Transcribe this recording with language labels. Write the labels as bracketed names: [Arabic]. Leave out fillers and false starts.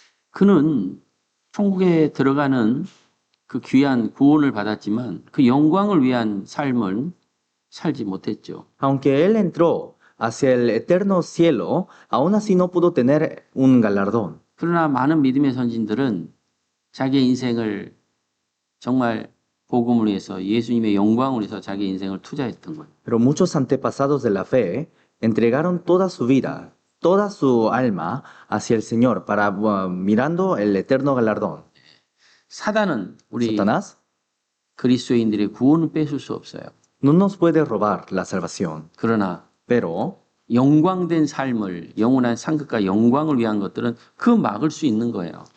[Korean] 그는 천국에 들어가는 그 귀한 구원을 받았지만 그 영광을 위한 삶을 살지 못했죠. [Spanish] Aunque él entró hacia el eterno cielo, aún así no pudo tener un galardón. [Korean] 그러나 많은 믿음의 선진들은 자기의 인생을 정말 복음을 위해서 예수님의 영광을 위해서 자기 인생을 투자했던 거예요. [Spanish] Pero muchos antepasados de la fe entregaron toda su vida, toda su alma hacia el Señor para mirando el eterno galardón. [Korean] 사단은 우리 [Spanish] Satanás [Korean] 그리스도인들의 구원을 뺏을 수 없어요. [Spanish] no nos puede robar la salvación, [Korean] 그러나 [Spanish] pero [Korean] 영광된 삶을 영원한 상급과 영광을 위한 것들은 그 막을 수 있는 거예요.